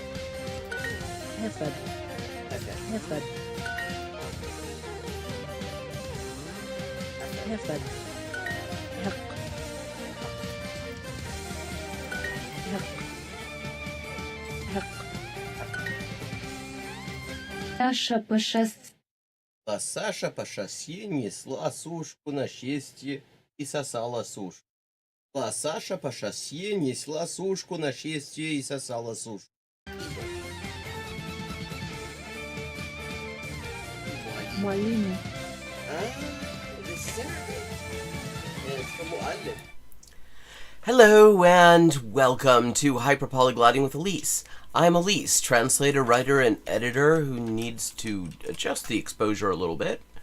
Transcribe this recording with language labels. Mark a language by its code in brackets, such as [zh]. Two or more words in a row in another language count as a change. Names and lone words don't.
[ru] Hefed. Hefed. Hefed. Hefed. Hek. Hek. Hek. Саша по шоссе. А Саша по шоссе несла сушку на счастье и сосала сушку. А Саша по шоссе несла сушку на счастье и сосала сушку. [en] Mwalimu. This is Arabic. And it's from Mu'allim. Hello and welcome to Hyperpolyglotting with Elise. I'm Elise, translator, writer, and editor who needs to adjust the exposure a little bit.